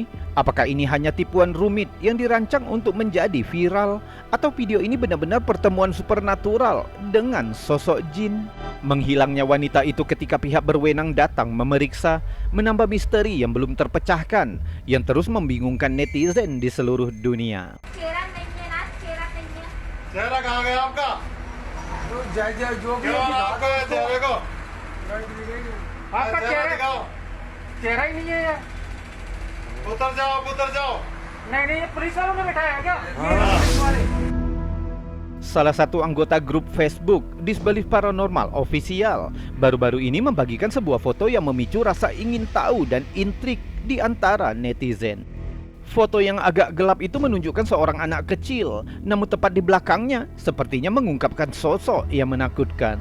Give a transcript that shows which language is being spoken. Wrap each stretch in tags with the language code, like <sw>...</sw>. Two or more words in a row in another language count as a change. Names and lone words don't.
<id>Apakah ini hanya tipuan rumit yang dirancang untuk menjadi viral? Atau video ini benar-benar pertemuan supernatural dengan sosok jin? Menghilangnya wanita itu ketika pihak berwenang datang memeriksa menambah misteri yang belum terpecahkan, yang terus membingungkan netizen di seluruh dunia.</id> <hi>चेहरा ही नहीं है यार। उतर जाओ। नहीं, पुलिस वालों ने बैठाया है क्या? पुलिस वाले।</hi> <id>Salah satu anggota grup Facebook Disbelief Paranormal Official baru-baru ini membagikan sebuah foto yang memicu rasa ingin tahu dan intrik di antara netizen. Foto yang agak gelap itu menunjukkan seorang anak kecil, namun tepat di belakangnya sepertinya mengungkapkan sosok yang menakutkan.</id>